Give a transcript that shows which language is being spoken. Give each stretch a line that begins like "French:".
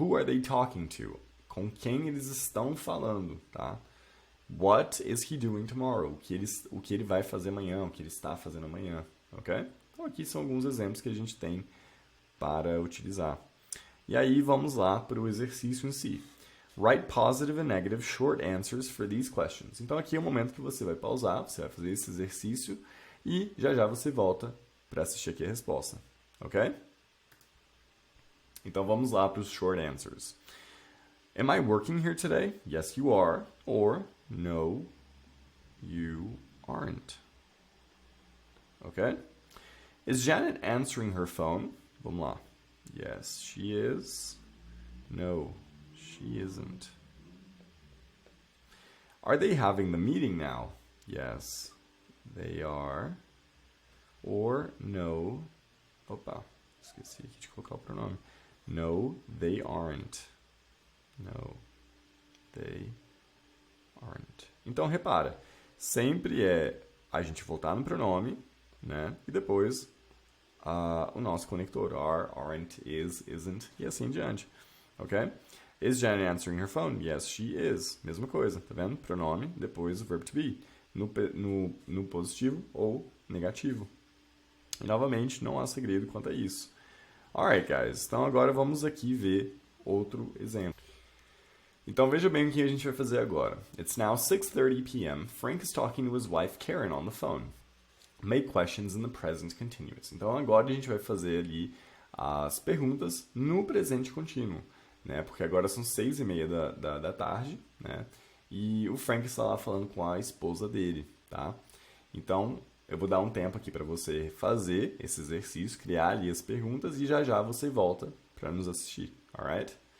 English: Who are they talking to?
Portuguese: Com quem eles estão falando, tá?
English: What is he doing tomorrow?
Portuguese: O que ele vai fazer amanhã, o que ele está fazendo amanhã, ok? Então aqui são alguns exemplos que a gente tem para utilizar. E aí vamos lá para o exercício em si.
English: Write positive and negative short answers for these questions.
Portuguese: Então aqui é o momento que você vai pausar, você vai fazer esse exercício e já você volta para assistir aqui a resposta, ok? Então vamos lá para os short answers.
English: Am I working here today? Yes, you are. Or, no, you aren't. Okay? Is Janet answering her phone?
Portuguese: Vamos lá.
English: Yes, she is. No, she isn't. Are they having the meeting now? Yes, they are. Or, no.
Portuguese: Opa, esqueci aqui de colocar o pronome.
English: No, they aren't. No, they aren't.
Portuguese: Então, repara, sempre a gente voltar no pronome, né? E depois o nosso conector, are, aren't, is, isn't, e assim em diante, ok?
English: Is Janet answering her phone? Yes, she is.
Portuguese: Mesma coisa, tá vendo? Pronome, depois o verbo to be. No positivo ou negativo. E novamente, não há segredo quanto a isso.
English: Alright, guys.
Portuguese: Então agora vamos aqui ver outro exemplo. Então veja bem o que a gente vai fazer agora.
English: It's now 6:30 p.m. Frank is talking to his wife Karen on the phone. Make questions in the present continuous.
Portuguese: Então agora a gente vai fazer ali as perguntas no presente contínuo, né? Porque agora são 6:30 da tarde, né? E o Frank está lá falando com a esposa dele, tá? Então eu vou dar um tempo aqui para você fazer esse exercício, criar ali as perguntas e já você volta para nos assistir, alright?